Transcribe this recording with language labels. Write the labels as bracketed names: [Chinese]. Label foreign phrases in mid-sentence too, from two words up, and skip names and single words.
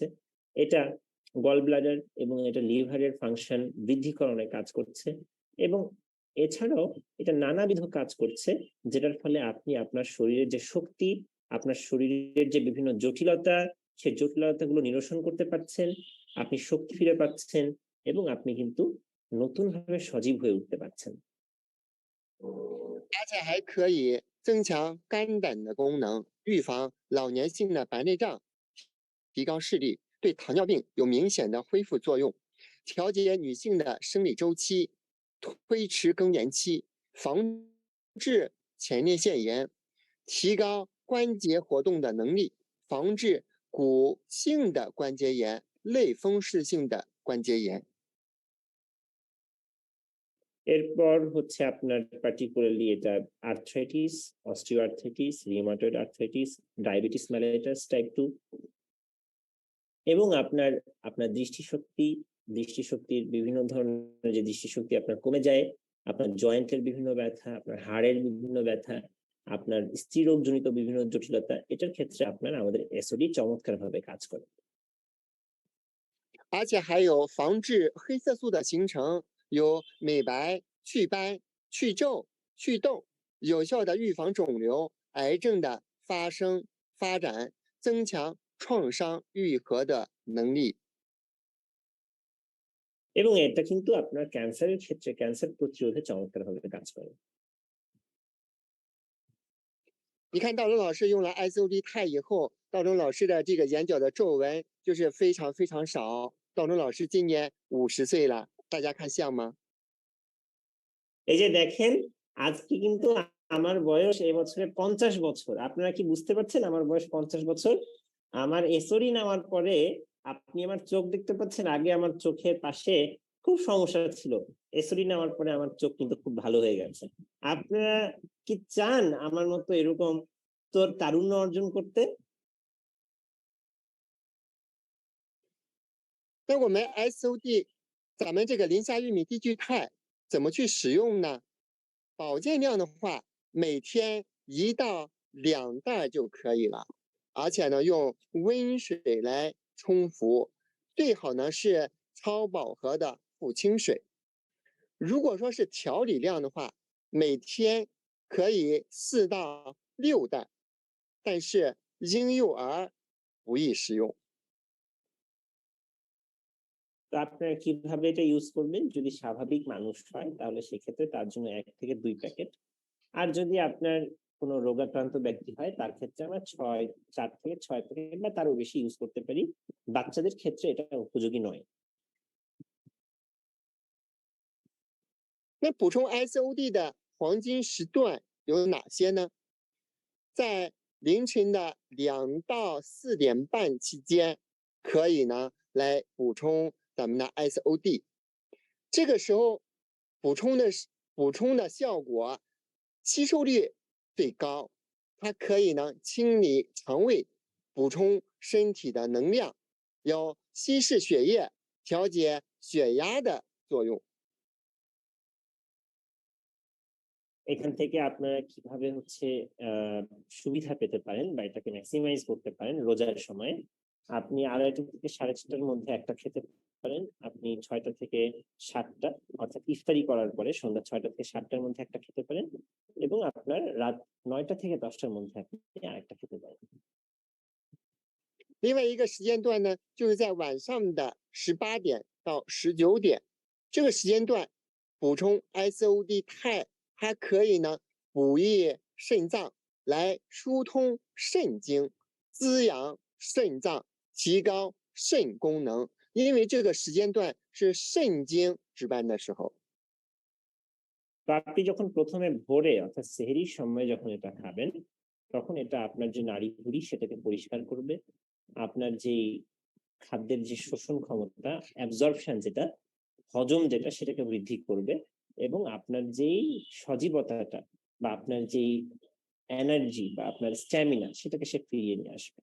[Bangla] এটা [English] gall bladder [Bangla] এবং এটা লিভারের ফাংশন বৃদ্ধিকরণে কাজ করছে এবং এছাড়াও এটা নানাবিধ কাজ করছে, যেটার ফলে আপনি আপনার শরীরের যে শক্তি, আপনার শরীরের যে বিভিন্ন জটিলতা, সেই জটিলতাগুলো নিরসন করতে পারছেন, আপনি শক্তি ফিরে পাচ্ছেন এবং আপনি কিন্তু নতুনভাবে সজীব হয়ে উঠতে পারছেন। [Chinese] 而且还可以增强肝胆的功能，预防老年性的白内障，提高视力，对糖尿病有明显的恢复作用，调节女性的生理周期，推迟更年期，防治前列腺炎，提高关节活动的能力，防治骨性的关节炎、类风湿性的关节炎。 [Bangla] এরপর হচ্ছে আপনার পার্টিকুলারলি এটা [English] arthritis, osteoarthritis, rheumatoid arthritis, diabetes mellitus type 2 [Bangla] এবং আপনার আপনার দৃষ্টিশক্তির বিভিন্ন ধরনের যে দৃষ্টিশক্তি আপনার কমে যায়, আপনার জয়েন্টের বিভিন্ন ব্যথা, আপনার হাড়ের বিভিন্ন ব্যথা, আপনার স্ত্রীরোগজনিত বিভিন্ন জটিলতা, এটার ক্ষেত্রে আপনার আমাদের এসওডি চমৎকারভাবে কাজ করে। [Chinese] 而且还有防治黑色素的形成，有美白、祛斑、去皱、祛痘，有效的预防肿瘤、癌症的发生发展，增强创伤愈合的能力。 [Bangla] এবং এটা কিন্তু আপনার ক্যান্সারের ক্ষেত্রে ক্যান্সার প্রতিরোধে চমৎকারভাবে কাজ করে। [Chinese] 你看道中老师用了 SOD 钛以后，道中老师的这个眼角的皱纹就是非常非常少。道中老师今年50岁了，大家看像吗？ [Bangla] এই যে দেখেন, আজকে কিন্তু আমার বয়স এবছরে 50 বছর। আপনারা কি বুঝতে পারছেন আমার বয়স 50 বছর? আমার এসওডি নেওয়ার পরে আপনি আমার চোখ দেখতে পাচ্ছেন, আগে আমার চোখের পাশে খুব সমস্যা ছিল। এসওডি নেওয়ার পরে আমার চোখ কিন্তু খুব ভালো হয়ে গেছে। আপনারা কি চান আমার মতো এরকম তারুণ্য অর্জন করতে? [Chinese] 那我们 SOD，咱们这个磷虾玉米地聚肽怎么去使用呢？保健量的话，每天1到2袋就可以了，而且呢，用温水来冲服，最好呢是超饱和的父亲水。如果说是调理量的话，每天可以4到6袋，但是婴幼儿不宜食用。 [Bangla] তো আপনারা কিভাবে এটা ইউজ করবেন? যদি স্বাভাবিক মানুষ হয় তাহলে সেক্ষেত্রে তার জন্য 1 থেকে 2 প্যাকেট। আর যদি আপনার কোনো রোগাক্রান্ত ব্যক্তি হয় তার ক্ষেত্রে আমরা 4 থেকে 6 প্যাকেট বা তারও বেশি ইউজ করতে পারি। বাচ্চাদের ক্ষেত্রে এটা উপযোগী নয়। [Chinese] 那补充 SOD 的黄金时段有哪些呢？在凌晨的2到4点半期间，可以呢来补充咱们的 SOD。这个时候补充的效果，吸收率最高，它可以呢清理肠胃，补充身体的能量，有稀释血液、调节血压的作用。 [Bangla] এখান থেকে আপনারা কিভাবে হচ্ছে সুবিধা পেতে পারেন বা এটাকে ম্যাক্সিমাইজ করতে পারেন রোজার সময়। আপনি 2:30 থেকে 6:30টার মধ্যে একটা খেতে পারেন। আপনি 6টা থেকে 7টা অর্থাৎ ইফতারি করার পরে সন্ধ্যা 6টা থেকে 7টার মধ্যে একটা খেতে পারেন এবং আপনার রাত 9টা থেকে 10টার মধ্যে আপনি আরেকটা খেতে পারেন। [Chinese] 另外一个时间段呢，就是在晚上的18点到19点，这个时间段补充 SOD 肽，它可以呢补益肾脏，来疏通肾经，滋养肾脏，提高肾功能。因为这个时间段是肾经值班的时候。 [Bangla] তো আপনি যখন প্রথমে ভোরে অর্থাৎ সেহরির সময় যখন এটা খাবেন তখন এটা আপনার যে নাড়িভুঁড়ি সেটাকে পরিষ্কার করবে। আপনার যেই খাদ্যের যে শোষণ ক্ষমতা অ্যাবজর্পশন যেটা হজম যেটা সেটাকে বৃদ্ধি করবে এবং আপনার যেই সজীবতাটা বা আপনার যেই এনার্জি বা আপনার স্ট্যামিনা সেটাকে সে ফিরিয়ে নিয়ে আসবে।